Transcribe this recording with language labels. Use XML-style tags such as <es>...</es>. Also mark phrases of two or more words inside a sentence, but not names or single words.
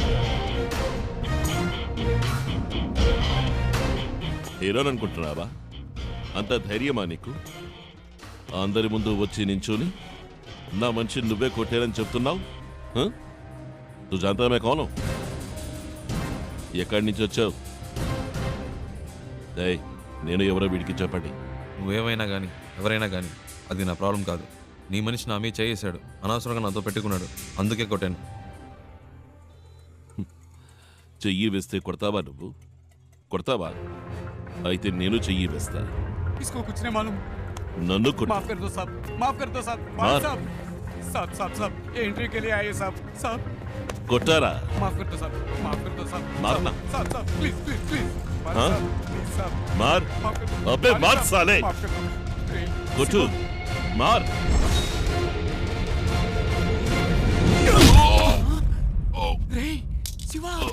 <te>హీరోని అనుకుంటున్నావా? అంత ధైర్యమా నీకు? అందరి ముందు వచ్చి నించుని నా మనిషిని నువ్వే కొట్టారని చెప్తున్నావు?</te> <hi>तू जानता मैं कौन हूँ?</hi> <te>ఎక్కడి నుంచి వచ్చావు? నేను ఎవరో వీడికి చెప్పండి. నువ్వేమైనా కానీ ఎవరైనా కానీ అది నా ప్రాబ్లం కాదు. నీ మనిషి నా మీద చేసాడు, అనవసరంగా నాతో పెట్టుకున్నాడు, అందుకే కొట్టాను. చెయ్యి వేస్తే కొడతావా నువ్వు? కొడతావా? అయితే నేను చెయ్యి వేస్తా.</te> <hi>इसको कुछ नहीं मालूम.</hi> <te>నన్ను కొట్టు.</te> <hi>माफ कर दो साहब, माफ कर दो साहब. मार साहब. साहब साहब साहब ये एंट्री के लिए आए साहब. साहब</hi> <te>కొట్టారా?</te> <hi>माफ कर दो साहब, माफ कर दो साहब. मारना. साहब साहब</hi> <en>please please please.</en> <hi>हाँ? प्लीज साहब. मार. माफ कर दो. अबे मार साले. माफ कर दो.</hi> <te>కొట్టు. మార్. రే శివ.</te>